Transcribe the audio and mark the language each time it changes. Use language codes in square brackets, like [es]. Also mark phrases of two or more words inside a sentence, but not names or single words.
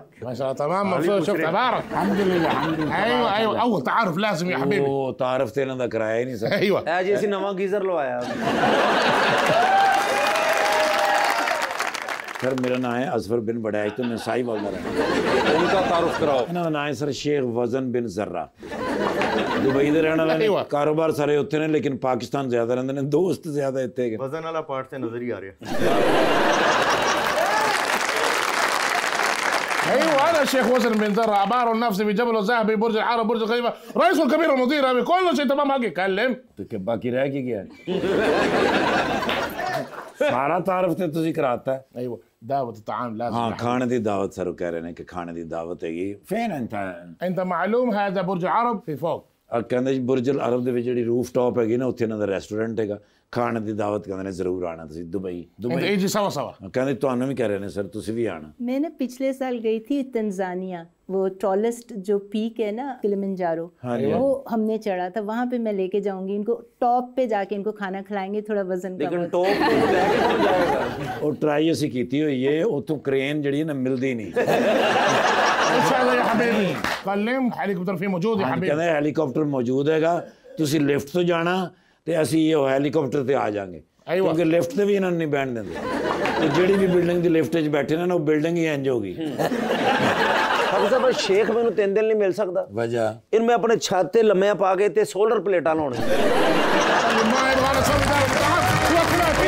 [ar] ما شاء الله تمام مبسوط شفت تبارك الحمد لله الحمد لله। ايوه ايوه اول تعارف لازم يا حبيبي [pa] ਉਹ ਤਾਰਫ ਤੇ ਇਹਨਾਂ ਦਾ ਕਰਾਇਆ ਹੀ ਨਹੀਂ ਸਰ। [ar] ايوه [pa] ਐ ਜੀ ਅਸੀਂ ਨਵਾਂ ਗੀਜ਼ਰ ਲਵਾਇਆ। [ur] سر میرا نام ہے اجفر بن بڑیچ، تو میں سائی وال میں رہتا ہوں. ان کا تعارف کراؤ. [pa] ਇਹਨਾਂ ਦਾ ਨਾਮ ਹੈ ਸਰ ਸ਼ੇਖ ਵਜ਼ਨ ਬਿਨ ਜ਼र्रा, ਦੁਬਈ ਦੇ ਰਹਿਣ ਵਾਲੇ ਨੇ, ਕਾਰੋਬਾਰ ਸਾਰੇ ਉੱਥੇ ਨੇ ਲੇਕਿਨ ਪਾਕਿਸਤਾਨ ਜ਼ਿਆਦਾ ਰਹਿੰਦੇ ਨੇ, ਦੋਸਤ ਜ਼ਿਆਦਾ ਇੱਥੇ ਹੈਗੇ। [ur] وزن والا پارٹ سے نظر ہی آ رہا [ar] ايوه انا الشيخ وزن بن زرع عباره عن نفسي بجبل الذهبي برج العرب برج الخليفه رئيس الكبير المدير ابي كل شيء تمام هاجي كلم [ur] تو کیا باقی رہ کے گیا؟ سارا تعارف [pa] ਤੇ ਤੁਸੀਂ ਕਰਾਤਾ ਹੈ। [ar] ايوه دعوه الطعام لازم [ur] हाँ [ar] يا حبيبي. [pa] खाने ਦੀ ਦਾਵਤ ਸਰ ਕਹਿ ਰਹੇ ਨੇ ਕਿ ਖਾਣੇ ਦੀ ਦਾਵਤ ਹੈਗੀ। ਫੇਨ [ar] انت معلوم هذا برج العرب في فوق [pa] ਕਹਿੰਦੇ ਜੀ ਬੁਰਜ ਅਲ ਅਰਬ ਦੇ ਵਿੱਚ ਜਿਹੜੀ [en] roof top [pa] ਹੈਗੀ ਨਾ, ਉੱਥੇ ਇਹਨਾਂ ਦਾ ਰੈਸਟੋਰੈਂਟ ਹੈਗਾ, ਖਾਣੇ ਦੀ ਦਾਵਤ ਕਹਿੰਦੇ ਨੇ ਜ਼ਰੂਰ ਆਣਾ ਤੁਸੀਂ ਦੁਬਈ। [ar] انت [pa] ਦੁਬਈ [ar] يجي سوا سوا [pa] ਕਹਿੰਦੇ ਤੁਹਾਨੂੰ ਵੀ ਕਹਿ ਰਹੇ ਨੇ ਸਰ ਤੁਸੀਂ ਵੀ ਆਣਾ। [ur] میں نا پچھلے سال گئی تھی تنزانیہ، وہ ٹالیسٹ جو پیک ہے نا کلیمنجارو، وہ ہم نے چڑھا تھا. وہاں پے میں لے کے جاؤں گی ان کو، ٹاپ پے جا کے ان کو کھانا کھلائیں گے، تھوڑا وزن کم लेकिन हो। ٹاپ پے لے کے کون جائے گا? [pa] ਉਹ ਟਰਾਈ ਅਸੀਂ ਕੀਤੀ ਹੋਈ ਹੈ, ਉੱਥੋਂ ਕ੍ਰੇਨ ਜਿਹੜੀ ਨਾ ਮਿਲਦੀ ਨਹੀਂ। [ar] ان شاء الله يا حبيبي كلم هليكوبتر فيه موجود يا حبيبي [pa] ਕਹਿੰਦੇ ਹੈਲੀਕਾਪਟਰ ਮੌਜੂਦ ਹੈਗਾ, ਤੁਸੀਂ ਲਿਫਟ ਤੋਂ ਜਾਣਾ ਤੇ ਅਸੀਂ ਇਹ ਹੈਲੀਕਾਪਟਰ ਤੇ ਆ ਜਾਾਂਗੇ, ਕਿਉਂਕਿ ਲਿਫਟ ਤੇ ਵੀ ਇਹਨਾਂ ਨੂੰ ਨਹੀਂ ਬੈਠਣ ਦਿੰਦੇ। ਤੇ ਜਿਹੜੀ ਵੀ ਬਿਲਡਿੰਗ ਦੀ ਲਿਫਟ 'ਚ ਬੈਠੇ ਨੇ ਨਾ, ਉਹ ਬਿਲਡਿੰਗ ਹੀ ਇੰਜ ਹੋ ਗਈ। ਪਰ ਸ਼ੇਖ ਮੈਨੂੰ 3 ਦਿਨ ਨਹੀਂ ਮਿਲ ਸਕਦਾ। ਵਜ੍ਹਾ ਇਹਨ ਮੈਂ ਆਪਣੇ ਛੱਤ ਤੇ ਲੰਮਿਆਂ ਪਾ ਕੇ ਤੇ ਸੋਲਰ ਪਲੇਟਾਂ ਲਾਉਣੀਆਂ। [ar] ما يبغى نسوي ذلك